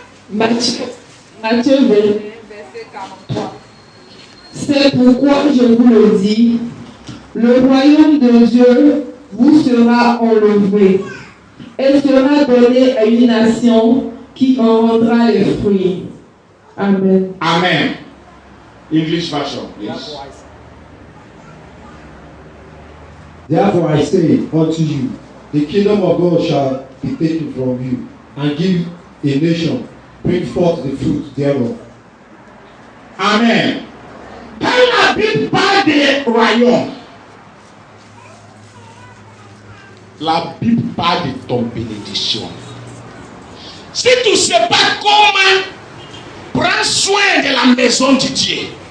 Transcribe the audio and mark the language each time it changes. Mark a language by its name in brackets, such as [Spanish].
[French] Matthieu 21, verset 43. C'est pourquoi je vous le dis, le royaume de Dieu vous sera enlevé et sera donné à une nation qui en rendra les fruits. Amen. Amen. [English] English version, please. Therefore I say unto you, the kingdom of God shall be taken from you, and give a nation, bring forth the fruit thereof. Amen. [French] Quand la Bible parle des royaumes, la Bible parle de ton bénédiction. Si tu ne sais pas comment, prends soin de la maison de Dieu.